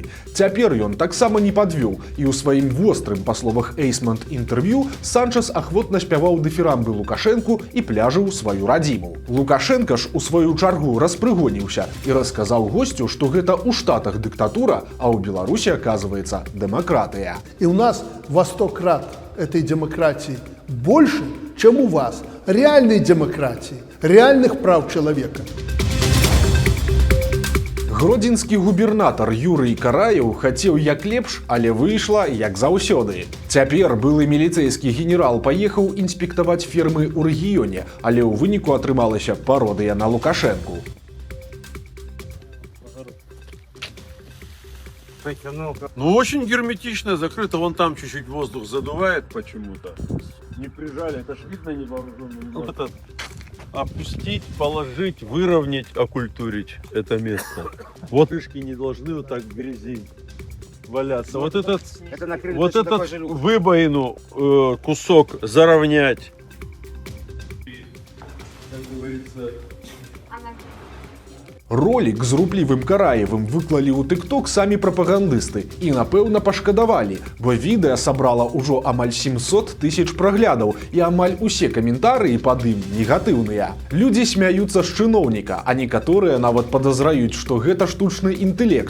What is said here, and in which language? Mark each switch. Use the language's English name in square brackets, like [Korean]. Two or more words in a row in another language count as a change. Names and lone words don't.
[Belarusian] Цяпер ён таксама не падвёў, і ў сваім вострым, па словах Эйсмонт, інтэрв'ю Санчес ахвотна спяваў дыфірамбы Лукашэнку і пляжыў сваю радзіму. Лукашэнка ж у сваю чаргу распрыгоніўся і расказаў госцю, што гэта ў Штатах дыктатура, а ў Беларусі, аказваецца, дэмакратыя. [Russian] І ў нас во 100 крат этой демократии больше, чем у вас. Реальной демократии, реальных прав человека. [Belarusian] Гродзенскі губернатар Юрый Караеў хацеў як лепш, але выйшла як заўсёды. Цяпер былы міліцэйскі генерал паехаў інспектаваць фермы ў рэгіёне, але ў выніку атрымалася пародыя на Лукашэнку. [Russian] Очень герметично закрыто, вон там чуть-чуть воздух задувает почему-то. Не прижали, это ж видно невооруженным. Вот это опустить, положить, выровнять, окультурить это место. Вот крышки не должны вот так в грязи валяться. Вот этот выбоину кусок заровнять. Как говорится, [Belarusian] Ролік з руплівым Караевым выклалі ў TikTok самі прапагандысты і, напэўна, пашкадавалі, бо відэа сабрала ўжо амаль 700 000 праглядаў і амаль усе каментарыі пад ім негатыўныя. Людзі смяюцца з чыноўніка, а некаторыя нават падазраюць, што гэта штучны інтэлект.